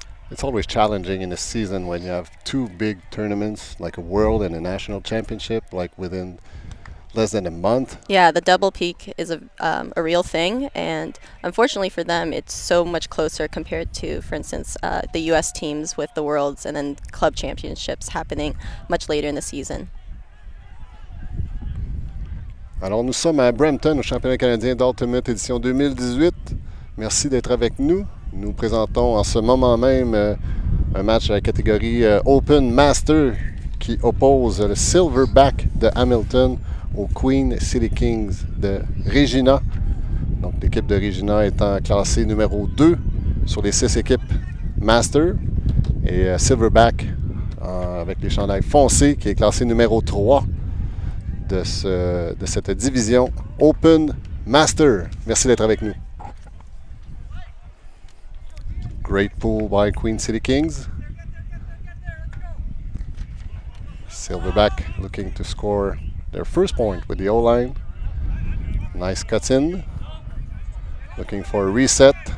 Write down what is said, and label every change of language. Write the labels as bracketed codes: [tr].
[en] It's always challenging in a season when you have 2 big tournaments, like a World and a National Championship, like within less than a month. Yeah, the double peak is a real thing, and unfortunately for them, it's so much closer compared to, for instance, the U.S. teams with the Worlds and then club championships happening much later in the season. [fr] Alors nous sommes à Brampton, au championnat canadien d'Ultimate édition 2018. Merci d'être avec nous. Nous présentons en ce moment même un match à la catégorie Open Master qui oppose le Silverback de Hamilton au Queen City Kings de Regina. Donc l'équipe de Regina étant classée numéro 2 sur les 6 équipes Master. Et Silverback avec les chandails foncés qui est classé numéro 3 de cette division Open Master. Merci d'être avec nous. [en] Great pull by Queen City Kings. Silverback looking to score their first point with the O-line. Nice cuts in. Looking for a reset.